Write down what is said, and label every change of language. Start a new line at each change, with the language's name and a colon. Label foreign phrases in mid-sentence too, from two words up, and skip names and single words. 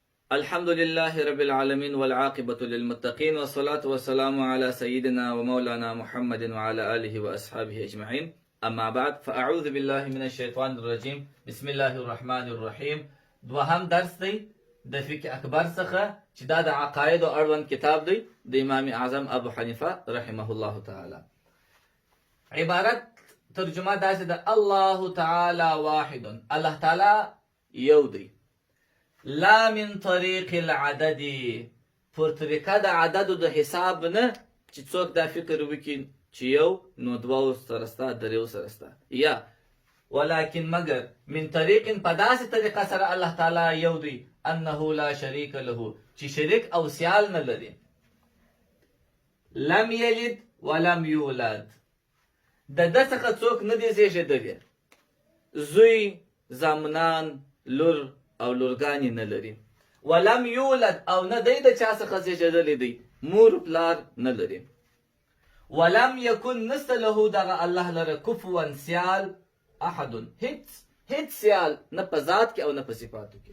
Arabic: الحمد لله رب العالمين والعاقبة للمتقين والصلاة والسلام على سيدنا ومولانا محمد وعلى آله وأصحابه أجمعين. أما بعد فأعوذ بالله من الشيطان الرجيم. بسم الله الرحمن الرحيم.
Pashto: دوهم درس دی د فقه اکبر څخه چې دا د عقاید او اړوند کتاب دی د امام اعظم ابو حنیفه
Arabic: رحمه الله تعالی.
Pashto: عبارت ترجمه داسې ده:
Arabic: الله تعالی واحد،
Pashto: الله تعالی یو دی.
Arabic: لا من طریق العدد،
Pashto: پر طریقه د عددو د حساب نه چې څوک دا فکر وکړي چې یو نو دوه سره ستا دریو سره ستا، یا ولكن مگر
Arabic: من طریق
Pashto: په داسې طریقه سره الله تعالی یو دی
Arabic: انه لا شریک له
Pashto: چې شریک او سیال نه لري.
Arabic: لم یلد ولم یولد،
Pashto: د ده څخه څوک نه دی زیږېدلی، زوی زامنان لور او لورګانې نه لري.
Arabic: ولم یولد،
Pashto: او نه دی د چا څخه زیږېدلی دی، مور پلار نه لري.
Arabic: ولم یکن
Pashto: نسته له دغه الله لره کفوا سیال احد، هیڅ سیال نه په ذات کې او نه په صفاتو کې.